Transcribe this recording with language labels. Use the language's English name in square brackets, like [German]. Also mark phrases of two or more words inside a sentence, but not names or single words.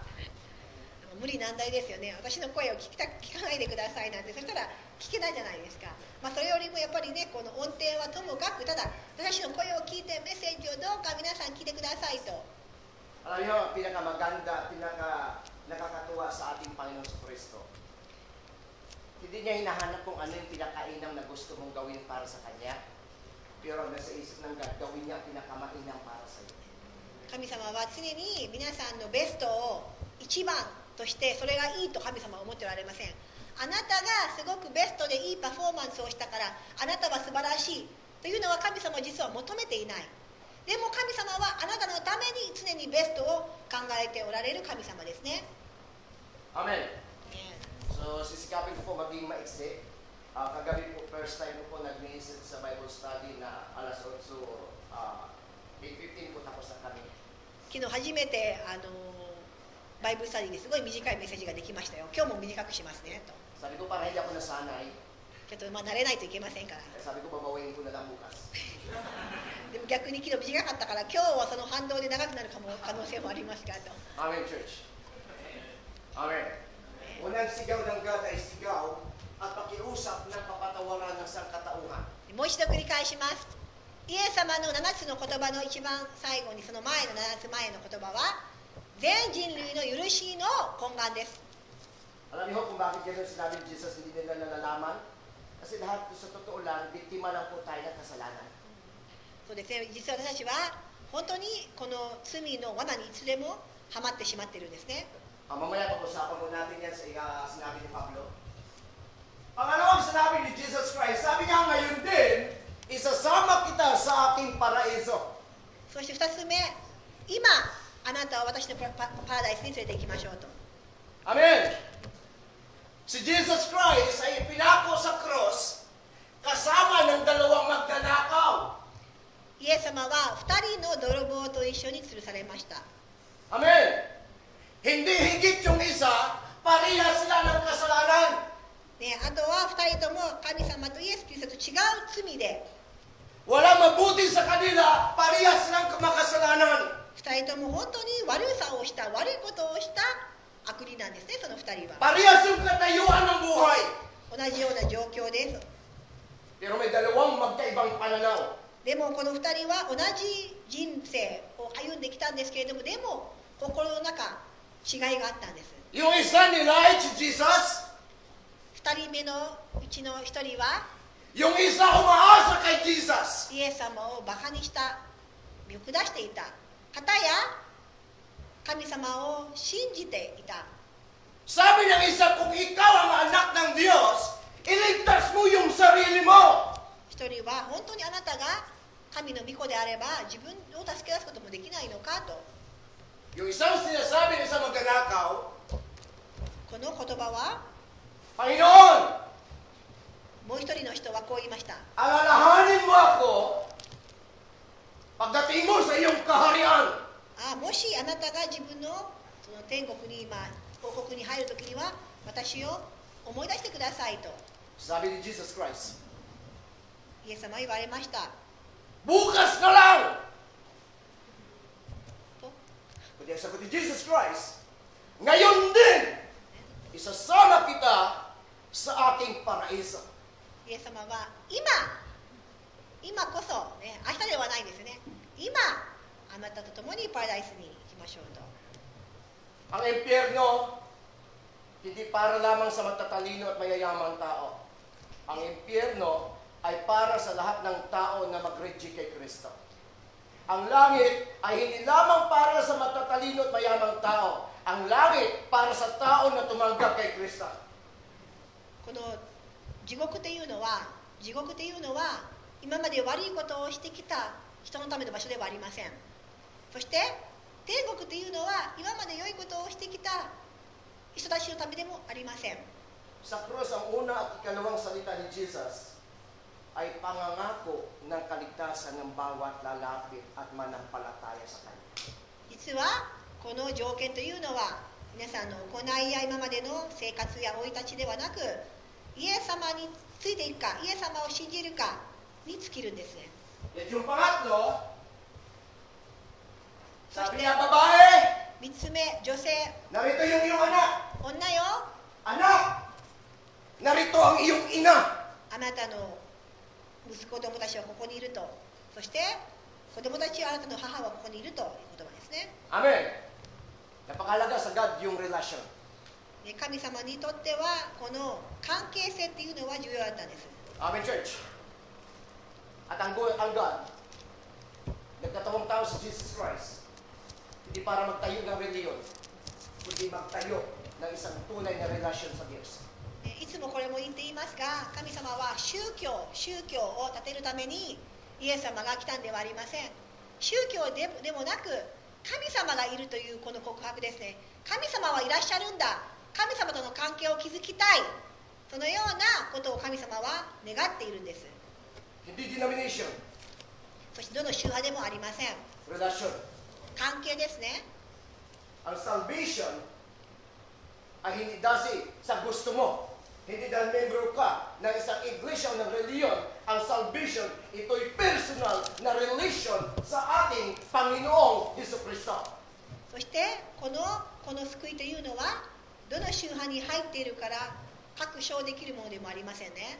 [Japanese] 無理難題ですよね。私の声を聞かないでくださいなんて、そしたら聞けないじゃないですか。まあ、それよりもやっぱりね、この音程はともかく、ただ私の声を聞いてメッセージをどうか皆さん聞いてくださいと。 [Filipino] Alam niyo, ang pinakamaganda, nakakatuwa sa ating Panginoon sa Kristo. Hindi niya hinahanap kung ano yung pinakainam na gusto mong gawin para sa Kanya. Pero ang nasa isip ng God, gawin niya ang pinakamainam para sa iyo. [Japanese] 神様は常に皆さんのベストを一番として、それがいいと神様は思っておられません。あなたがすごくベストでいいパフォーマンスをしたから、あなたは素晴らしいというのは神様は実は求めていない。でも神様はあなたのために常にベストを考えておられる神様ですね。 Amen. [Filipino] So, sisikapin ko po maging maiksi. Kagabi po, [English] first time [Filipino] ko po nag-visit sa Bible study na alas 8, 8:15 po tapos na kami. [Japanese] 昨日初めてバイブルスタディですごい短いメッセージができましたよ。今日も短くしますねと。 [Filipino] Sabi ko, para hindi ako nasanay, [Japanese] ちょっと慣れないといけませんから。 [Filipino] sabi ko, babawain ko na lang bukas. [Japanese] でも逆に昨日短かったから今日はその反動で長くなる可能性もありますからと。 [English] Amen, church. Amen. [Filipino] Unang sigaw ng God ay sigaw at pakiusap ng kapatawaran ng sangkatauhan. [Japanese] もう一度繰り返します。イエス様の7つの言葉の一番最後に、その前の7つ前の言葉は全人類の許しの懇願です。 [Filipino] Alam niyo kung bakit gano'n sinabi ni Jesus, hindi nila nalalaman? Kasi lahat sa totoo lang, biktima lang po tayo ng kasalanan. [Japanese] そうですね、実は私たちは本当にこの罪の罠にいつでもはまってしまっているんですね。 [Filipino] Mamaya pag-usapan mo natin yan sa sinabi ni Pablo. Pangalawang sinabi ni Jesus Christ, sabi niya ngayon din, isasama kita sa aking paraiso. [Japanese] そして2つ目、今あなたは私のパラダイスに連れて行きましょうと。 Amen! [Filipino] Si Jesus Christ ay pinako sa cross kasama ng dalawang magnanakaw. [Japanese] イエス様は2人の泥棒と一緒に吊るされました。 Amen! [Filipino] Hindi higit yung isa, parehas sila ng kasalanan. [Japanese] ね、あとは2人とも神様とイエス・キリストと違う罪で、 [Filipino] Walang mabuti sa kanila, parehas silang makasalanan. [Japanese] 2 人とも本当に悪さをした、悪いことをした悪人なんですね、その2人は。 [Filipino] Parehas yung katayuan ng buhay. [Japanese] 同じような状況です。 [Filipino] Pero may dalawang magkaibang pananaw. [Japanese] でもこの2人は同じ人生を歩んできたんですけれども、でも心の中違いがあったんです。 [Filipino] Yung isa nilait si Jesus, [Japanese] 2 人目のうちの1人は [Filipino] yung isa umaasa kay Jesus. [Japanese] イエス様をバカにした見下していた。片や神様を信じていた。 [Filipino] Sabi ng isa, kung ikaw ang anak ng Diyos, iligtas mo yung sarili mo. [Japanese] 1 人は本当にあなたが神の御子であれば自分を助け出すこともできないのかと。 [Filipino] Yung isang sinasabi ng isang magnanakaw, [Japanese] この言葉は [Filipino] Panginoon, [Japanese] もう1人の人はこう言いました。 [Filipino] alalahanin mo ako pagdating mo sa iyong kaharian. [Japanese] もしあなたが自分のその天国に王国に入るときには私を思い出してくださいと [Filipino] Sabi ni Jesus Christ. [Japanese] イエス様は言われました。 [Filipino] bukas na lang. To Kundi ang sagot ni Jesus Christ, ngayon din, isasama kita sa aking paraiso. [Japanese] イエス様は今こそ、ね、明日ではないですね。今あなたと共にパラダイスに行きましょうと。 [Filipino] Ang impyerno, hindi para lamang sa matatalino at mayayamang tao. Ang impyerno ay para sa lahat ng tao na mag-reject kay Kristo. Ang langit ay hindi lamang para sa matatalino at mayamang tao. Ang langit para sa tao na tumanggap kay Kristo. [Japanese] この地獄っていうのは今まで悪いことをしてきた人のための場所ではありません。そして天国というのは今まで良いことをしてきた人たちのためでもありません。 [Filipino] Sa krus, ang una at ikalawang salita ni Jesus ay pangangako ng kaligtasan ng bawat lalapit at manampalataya sa Kanya. [Japanese] 実はこの条件というのは皆さんの行いや今までの生活や生い立ちではなく、イエス様についていくか、イエス様を信じるかに尽きるんですね。 [Filipino] At yung pangatlo, [Japanese] そし [Filipino] sabi [Japanese] て [Filipino] niya, babae, [Japanese] 3 つ目、女性、 [Filipino] narito yung iyong anak. [Japanese] 女よ、 [Filipino] Anak, narito ang iyong ina. [Japanese] あなたの息子供たちはここにいると。そして子供たちはあなたの母はここにいるという言葉ですね。 Amen. [Filipino] Napakalaga sa God yung relasyon. [Japanese] で神様にとってはこの関係性っていうのは重要だったんです。 [English] Amen, church. [Filipino] At ang God, nagkatawang tao si Jesus Christ, hindi para magtayo ng reliyon, kundi magtayo ng isang tunay na relasyon sa Diyos. [Japanese] いつもこれも言っていますが、神様は宗教を立てるためにイエス様が来たんではありません。宗教でもなく神様がいるというこの告白ですね。神様はいらっしゃるんだ、神様との関係を築きたい、そのようなことを神様は願っているんです。 [Filipino] Hindi denomination, [Japanese] そしてどの宗派でもありません。 [Filipino] relasyon. [Japanese] 関係ですね。 [Filipino] Ang salvation ay hindi dahil sa gusto mo. Hindi dahil membro ka ng isang iglesia o ng reliyon. Ang salvation, ito'y personal na relation sa ating Panginoong Jesucristo. [Japanese] そしてこの救いというのはどの宗派に入っているから確証できるものでもありませんね。